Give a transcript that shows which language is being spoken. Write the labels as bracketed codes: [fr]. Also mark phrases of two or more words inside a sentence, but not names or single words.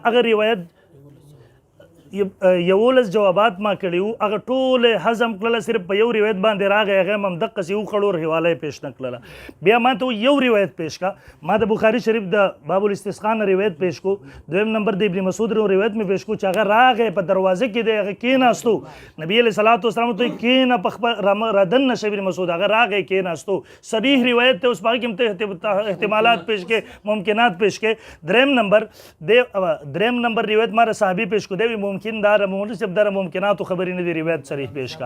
[ps] هغه روایت یولس جوابات ما کړیو هغه ټول هضم کړل، صرف په یو روایت باندې راغی هغه هم دقسې وخړو حواله پیش نه کړله. بیا ما ته یو روایت پیش کا، ما د بخاری شریف د باب الاستسقاء روایت پیش کو، دویم نمبر د ابن مسعود روایت میں پیش کو چې هغه راغی په دروازه کې دی هغه کېناستو، نبی [ar] علیہ الصلوۃ والسلام [ps] ته کېنه په خپل ردن نشه ابن مسعود هغه راغی کېناستو. صریح روایت ته اوس باقي کوم احتمالات پیش کې ممکنات پیش کې. دریم نمبر روایت ما صحابي پیش کو دی ممکن دار مولوی صاحب دار ممکنات خبرې نه دی روایت صریح پیش کا.